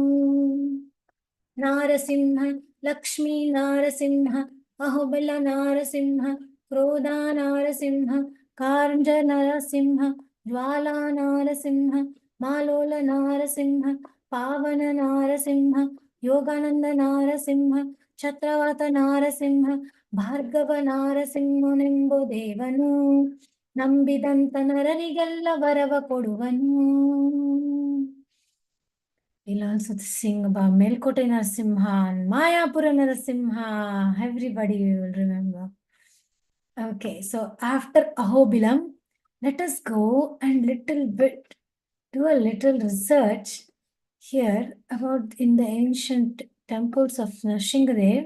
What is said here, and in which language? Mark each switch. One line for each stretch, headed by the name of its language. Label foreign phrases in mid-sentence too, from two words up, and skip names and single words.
Kannada: ನಾರಸಿಂಹ ಲಕ್ಷ್ಮೀ ನಾರಸಿಂಹ ಅಹೋಬಲ ನಾರಸಿಂಹ ಕ್ರೋಧ ನಾರಸಿಂಹ ಕಾಂಜ ನರಸಿಂಹ ಜ್ವಾಲಾ ನಾರಸಿಂಹ ಮಾಲೋಲ ನಾರಸಿಂಹ ಪಾವನ ನಾರಸಿಂಹ ಯೋಗಾನಂದ ನಾರಸಿಂಹ ಛತ್ರವಾತ ನಾರಸಿಂಹ ಭಾರ್ಗವ ನಾರಸಿಂಹನೆಂಬ ದೇವನು ನಂಬಿದಂತ ನರರಿಗೆಲ್ಲ ವರವ ಕೊಡುವನು.
English: We'll also sing about Melkote Narsimha and Mayapura Narasimha. Everybody will remember. Okay, so after Ahobilam, let us go and do a little research here about in the ancient temples of Nrsimhadev.